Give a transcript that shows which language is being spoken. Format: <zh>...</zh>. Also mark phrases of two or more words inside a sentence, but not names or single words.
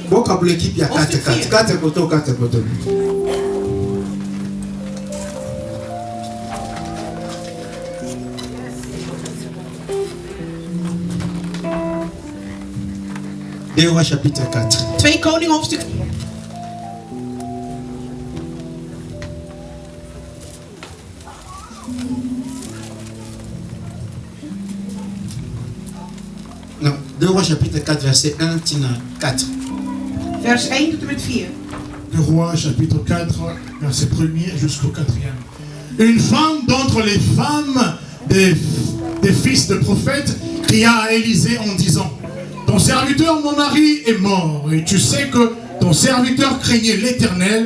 <fr>Boka pour l'équipe, il y a 4. 4 koto. 2 rois, chapitre 4. 2 Koningen, hoofdstuk 4. Non, 2 rois, chapitre 4, verset 1,</fr> <ln>tina 4.</ln> <nl>Vers 1 tot en met 4.</nl> <fr>2 rois, chapitre 4, verset 1er jusqu'au 4e. Une femme d'entre les femmes des fils de prophètes cria à Élisée en disant: ton serviteur, mon mari, est mort, et tu sais que ton serviteur craignait l'Éternel.</fr>